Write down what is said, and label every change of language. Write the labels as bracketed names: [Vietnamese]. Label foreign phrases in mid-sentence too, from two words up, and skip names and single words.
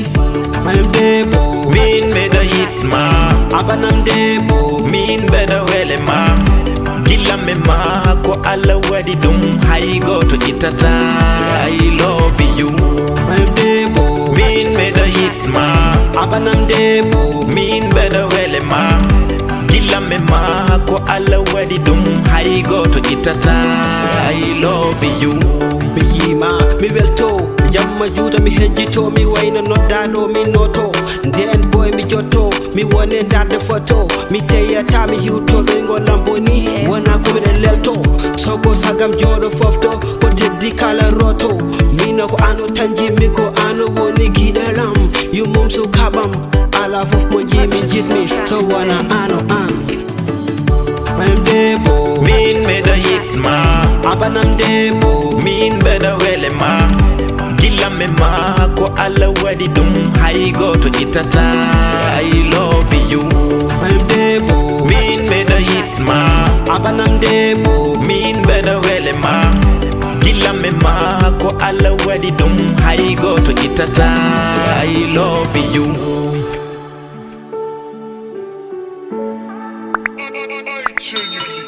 [English] I'm Debo. [Fula] min bedo yitma Abanam Debo. min bedo wele ma gilla me ma ko alla wadi dum hay go to itata [English] I love you I'm Debo. [Fula] min bedo yitma Abanam Debo. min bedo wele ma gilla me ma ko alla wadi dum hay go to itata [English] I love you [Fula] Mi yima mi welto jamma juuta mi hejjito mi wayno noddado mi noto nden boy mi jotto mi wone darde photo mi teyata mi hiwto ɗo ngolam boni wona ko miɗen lelto sogo sagam joɗo fofto ko teddi kala roto mino ko ano tan jimmi ko ano woni giɗelam yummum sukabam ala fof mo jimi jitmi so wona ano an [English] I'm Debo. [Fula] min bedo yitma Abanam Debo. min bedo wele ma gilla me ma ko alla wadi dum hay go to itata [English] I love you I'm Debo. [Fula] min bedo yitma Abanam Debo. min bedo wele ma gilla me ma ko alla wadi dum hay go to itata [English] I love you